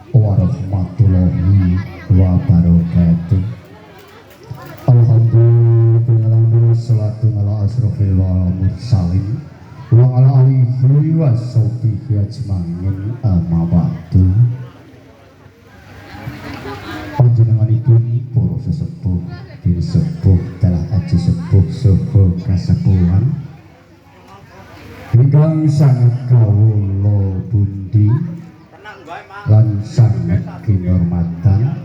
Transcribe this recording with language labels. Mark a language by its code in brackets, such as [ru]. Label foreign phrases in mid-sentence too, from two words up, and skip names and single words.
[ar] ورحمة الله وبركاته. الحمد لله الصلاة على أشرف المرسلين وعلى آله وصحبه أجمعين أما بعد. [jv] Panjenenganipun para sesepuh disepuh dalah aji sepuh saha kasepuhan ingkang sangat kawula pundi lan sangat kinurmatan